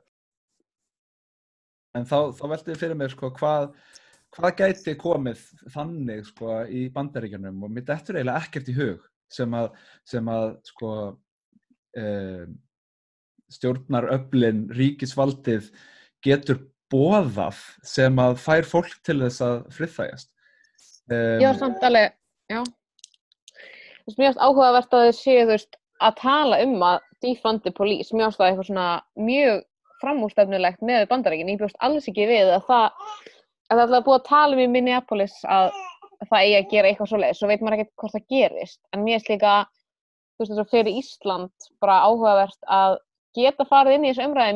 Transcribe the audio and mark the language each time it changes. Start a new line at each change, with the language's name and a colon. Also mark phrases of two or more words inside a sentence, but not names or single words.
Icelandic: En þá velti ég fyrir mér hvað gæti komið þannig í Bandaríkjunum og mér dettur eiginlega ekkert í hug sem að stjórnaröflin, ríkisvaldið getur boðað sem að fær fólk til þess að friðþægjast. Já, samt alveg Já. Þú veist, mér finnst áhugavert að þið séu, þú veist, að tala að
English: defund the police.
Icelandic: Mér finnst það eitthvað svona mjög framúrstefnulegt með Bandaríkin. Ég bjóst alls ekki við að það er búið að tala í Minneapolis að það eigi að gera eitthvað svoleiðis. Svo veit maður ekkert hvort það gerist. En mér finnst líka, þú veist, þess að fyrir Ísland bara áhugavert að geta farið inn í þessu umræði.